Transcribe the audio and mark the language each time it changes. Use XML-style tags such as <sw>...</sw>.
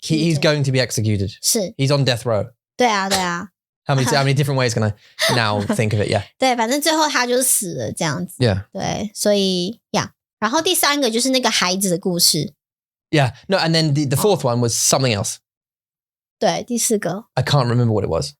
<en>He's going to be executed.</en> <zh>是。</zh> <en>He's on death row.</en> <zh>对啊。</zh> <en>How many different ways can I now think of it? Yeah.</en> <zh>对，反正最后他就死了这样子。对，所以然后第三个就是那个孩子的故事。</zh> <en>No, and then the fourth one was something else.</en> <zh>对，第四个</zh> <en>I can't remember what it was.</en>